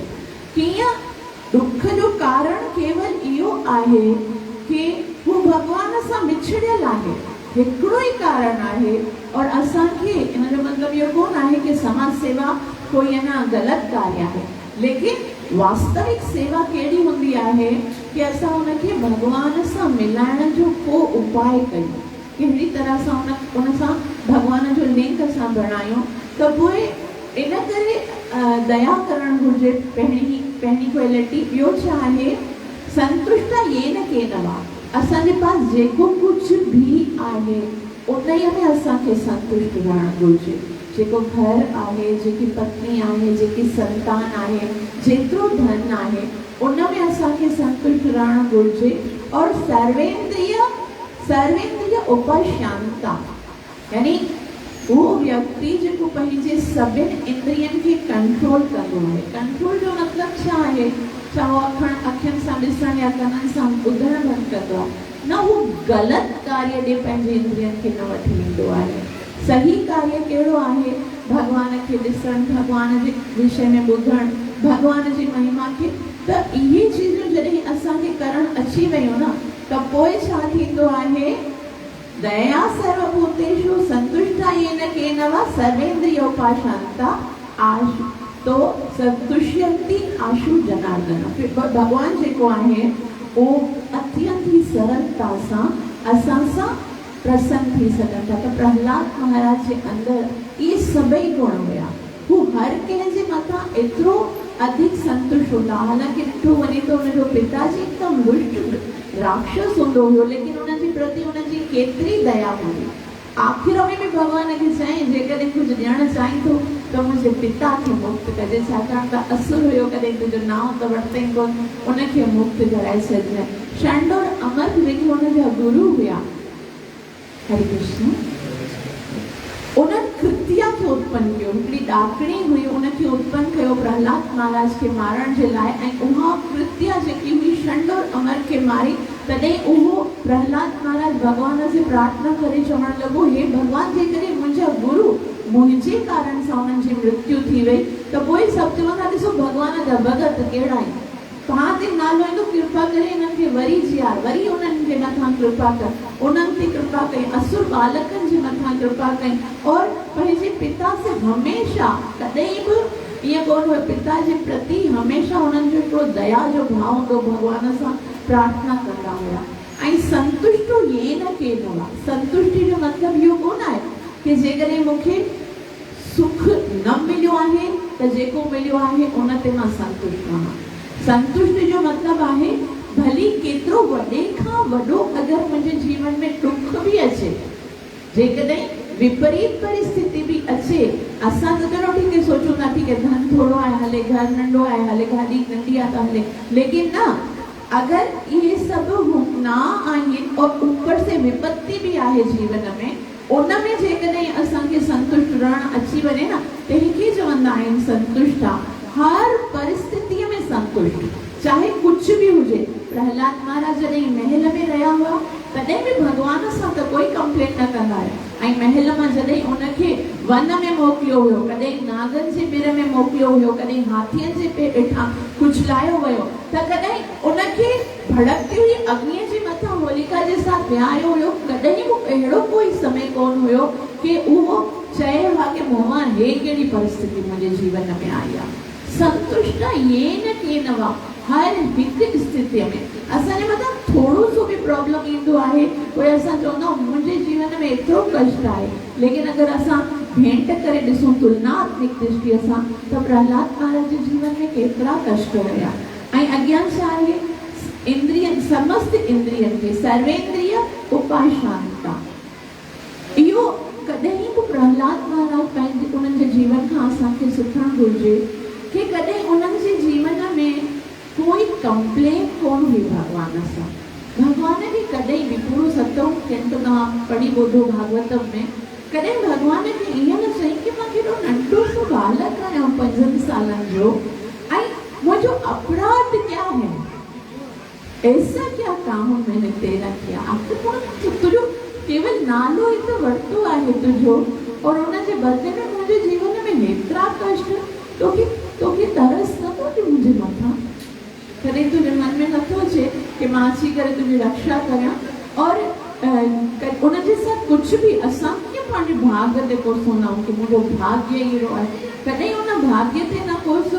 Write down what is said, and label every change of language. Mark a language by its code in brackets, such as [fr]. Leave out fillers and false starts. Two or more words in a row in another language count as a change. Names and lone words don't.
[sd] कीअं दुख जो कारण केवल इहो आहे कि वो भगवान सां विछड़ियल आहे, हिकिड़ो ई कारण आहे। और असांखे इन जो मतिलबु इहो कोन आहे कि समाज सेवा कोई अञा ग़लति कार्य आहे, लेकिन वास्तविक सेवा कहिड़ी हूंदी आहे कि असां उनखे भगवान सां मिलाइण जो को उपाय कयूं, कहिड़ी तरह सां उन सां भगवान जो लिंक असां बणायूं। त पोइ इन करे दया करणु घुरिजे पहिरीं क्वालिटी। ॿियो छा आहे? [sa] संतुष्ट येन केन वा, [sd] असांजे पास जेको कुछ भी आहे उन्हीअ में असांखे संतुष्ट रहणु घुरिजे। जेको घर आहे, जेकी पत्नी आहे, जेकी संतान आहे, जेतिरो धन आहे, उन में असांखे संतुष्ट रहणु घुरिजे। और [sa] सर्वेंद्रिय उपशांता, [sd] यानी वो व्यक्ति जेको पंहिंजे सभिनी इंद्रियनि खे कंट्रोल कंदो आहे। कंट्रोल जो मतिलबु छा आहे? छा वो अखियुनि सां ॾिसण या कननि सां ॿुधणु बंदि कंदो आहे? न, वो ग़लति कार्य ॾे पंहिंजे इंद्रियनि खे न वठी ईंदो आहे। सही कार्य कहिड़ो आहे? भगवान खे ॾिसणु, भगवान जे विषय में ॿुधणु, भगवान जी महिमा खे। त इहे चीज़ूं जॾहिं असांखे करणु अची वियूं न, त पोइ छा थींदो आहे? [sa] दया सर्वभूतेषु संतुष्टा येन केन वा सर्वेन्द्रियोपाशांता आशु तो संतुष्यन्ति आशु जनार्दन। [sd] भगवान जेको आहे वो अत्यंत ही सरलता सां असां सां प्रसन्न थी सघनि था। त प्रहलाद महाराज जे अंदर ये सभई गुण हुया। वो हर कंहिं जे मथां एतिरो अधिक संतुष्ट हूंदा। हालांकि ॾिठो वञे त हुनजो पिताजी हिकदमि दुष्ट राक्षस हूंदो हुयो, लेकिन उनजे प्रति उनजी केतिरी दया हुई। आख़िर में भी भगवान खे चईं, जेकॾहिं कुझु ॾियणु चाहीं थो त मुंहिंजे पिता खे मुक्त कजे, छाकाणि त असुर हुयो, कॾहिं तुंहिंजो नाव त वरितई कोन, उनखे मुक्त कराए छॾिजांइ। षंड और अमर जेके हुनजा गुरु हुया, हरे कृष्ण, उन्हनि कृत्या खे उत्पन्न कयो। हिकिड़ी ॾाकिणी हुई, उनखे उत्पन्न कयो प्रहलाद महाराज खे मारण जे लाइ, ऐं उहा कृत्या जेकी हुई षंड और अमर खे मारी। तॾहिं उहो प्रहलाद महाराज भगवान से प्रार्थना करे चवणु लॻो, हे भगवान, जेकॾहिं मुंहिंजा गुरु मुंहिंजे कारण सां उन्हनि जी मृत्यु थी वई, त पोइ सभु चवंदा, ॾिसो भगवान जा भगत कहिड़ा आहिनि, तव्हां ते नालो ईंदो, कृपा करे हिननि खे वरी जीआर, वरी उन्हनि जे मथां कृपा कर, उन्हनि ते कृपा कई, असुर बालकनि जे मथां कृपा कई। और पंहिंजे पिता से हमेशा कॾहिं बि ईअं कोन हुयो, पिता जे प्रति हमेशा उन्हनि जो हिकिड़ो दया जो भाव हूंदो, भगवान सां प्रार्थना कंदा हुआ। [sa] ऐं संतुष्ट येन केन वा, [sd] संतुष्टि जो मतिलबु इहो कोन आहे कि जेकॾहिं मूंखे सुख न मिलियो आहे त जेको मिलियो आहे उन ते मां संतुष्ट आहियां। संतुष्टि जो मतिलबु आहे भली केतिरो वॾे खां वॾो अगरि मुंहिंजे जीवन में दुख बि अचे, जेकॾहिं विपरीत परिस्थिति भी अच्छे, असां त [hi] चलो ठीक है [sd] सोचूं था [hi] ठीक है [sd] धन थोड़ो आहे हले, घर नंढो आहे हले, गाॾी नंढी आहे त हले, लेकिन न अगर ये सब ना आहिनि और [hi] ऊपर से विपत्ति भी [sd] आहे जीवन में, उन में जेकॾहिं असांखे संतुष्ट रहण अची वञे न, तंहिंखे चवंदा आहिनि संतुष्ट आहे। हर परिस्थिति में संतुष्ट, चाहे कुछ भी हुजे। प्रहलाद महाराज जॾहिं महल में रहिया हुआ तॾहिं भी भगवान सां त कोई कंप्लेन न कंदा हुआ, ऐं महल मां जॾहिं उनखे वन में मोकिलियो वियो, कॾहिं नागनि जे बिर में मोकिलियो वियो, कॾहिं हाथियुनि जे हेठां कुचलायो वियो, त कॾहिं उनखे भड़कती हुई अग्नीअ जे मथां होलिका जे साथ विहारियो हुयो। कॾहिं बि अहिड़ो कोई समय कोन हुयो कि उहो चए हा कि मूं हे कहिड़ी परिस्थिति मुंहिंजे जीवन में आई आहे। [sa] संतुष्ट येन केन वा, [sd] हर हिकु स्थिति में असांजे मथां थोरो सो बि प्रॉब्लम ईंदो आहे, पोइ असां चवंदा आहियूं मुंहिंजे जीवन में एतिरो कष्ट आहे, लेकिन अगरि असां भेंट करे ॾिसूं तुलनात्मक दृष्टिअ सां त प्रहलाद महाराज जे जीवन में केतिरा कष्ट हुया। ऐं अॻियां छा आहे, इंद्रियन समस्त इंद्रियन खे [sa] सर्वेंद्रिय उपाशांता, [sd] इहो कॾहिं बि प्रहलाद महाराज पंहिंजे उन्हनि जे जीवन खां असांखे सिखणु घुरिजे कि कॾहिं उन्हनि जे जीवन में कोई कंप्लेन कोन हुई भगवान सां। भगवान खे कॾहिं बि पूरो 7 कैंटो तव्हां पढ़ी ॿुधो भागवतम में, कॾहिं भगवान खे ईअं न चई कि मां केॾो नंढो सो बालक आहियां 5 सालनि जो ऐं मुंहिंजो अपराध [hi] क्या है, ऐसा क्या काम मैंने तेरा किया, [sd] आखिर तुझो केवल नालो ही तो वरतो आहे तुझो, और उनजे बदले में मुंहिंजे जीवन में हेतिरा कष्ट, तोखे तरस नथो कि मुंहिंजे मथां, कॾहिं तुंहिंजे मन में नथो अचे कि मां अची करे तुंहिंजी रक्षा करियां। और उनजे साथ कुझु बि असां कीअं पंहिंजे भाग्य ते कोसंदा आहियूं कि मुंहिंजो भाग्य अहिड़ो आहे, कॾहिं उन भाग्य ते न कोसो।